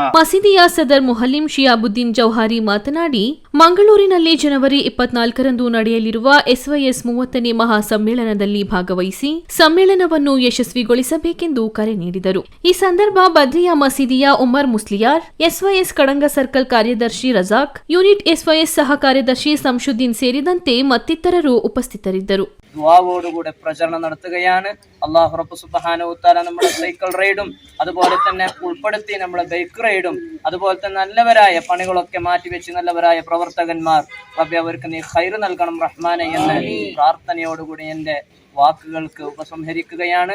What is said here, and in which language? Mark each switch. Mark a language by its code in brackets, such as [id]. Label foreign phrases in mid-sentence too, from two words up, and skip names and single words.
[kn] ಮಸೀದಿಯ ಸದರ್ ಮುಹಲ್ಲಿಂ ಶಿಯಾಬುದ್ದೀನ್ ಜೌಹಾರಿ ಮಾತನಾಡಿ, ಮಂಗಳೂರಿನಲ್ಲಿ ಜನವರಿ 24ರಂದು ನಡೆಯಲಿರುವ ಎಸ್ವೈಎಸ್ 30ನೇ ಮಹಾ ಸಮ್ಮೇಳನದಲ್ಲಿ ಭಾಗವಹಿಸಿ ಸಮ್ಮೇಳನವನ್ನು ಯಶಸ್ವಿಗೊಳಿಸಬೇಕೆಂದು ಕರೆ ನೀಡಿದರು. ಈ ಸಂದರ್ಭ ಬದ್ರಿಯಾ ಮಸೀದಿಯ ಉಮರ್ ಮುಸ್ಲಿಯಾರ್, ಎಸ್ವೈಎಸ್ ಕಡಂಗ ಸರ್ಕಲ್ ಕಾರ್ಯದರ್ಶಿ ರಜಾಕ್, ಯೂನಿಟ್ ಎಸ್ವೈಎಸ್ ಸಹ ಕಾರ್ಯದರ್ಶಿ ಸಂಶುದ್ದೀನ್ ಸೇರಿದಂತೆ ಮತ್ತಿತರರು ಉಪಸ್ಥಿತರಿದ್ದರು. [ml] ദുആവോടുകൂടെ പ്രചരണം നടത്തുകയാണ്. അല്ലാഹു റബ്ബ് [ar] سبحانه وتعالى [ml] നമ്മുടെ [en] cycle ride [ml] അതുപോലെ തന്നെ ഉൾപ്പെടുത്തി നമ്മുടെ [en] bike ride [ml] അതുപോലെ തന്നെ നല്ലവരായ പണികളൊക്കെ മാറ്റിവെച്ച് നല്ലവരായ പ്രവർത്തകന്മാർ റബ്ബേ അവർക്ക് നീ ഖൈർ നൽകണം റഹ്മാനെ എന്ന പ്രാർത്ഥനയോടുകൂടി എൻ്റെ വാക്കുകൾക്ക് ഉപസംഹരിക്കുകയാണ്.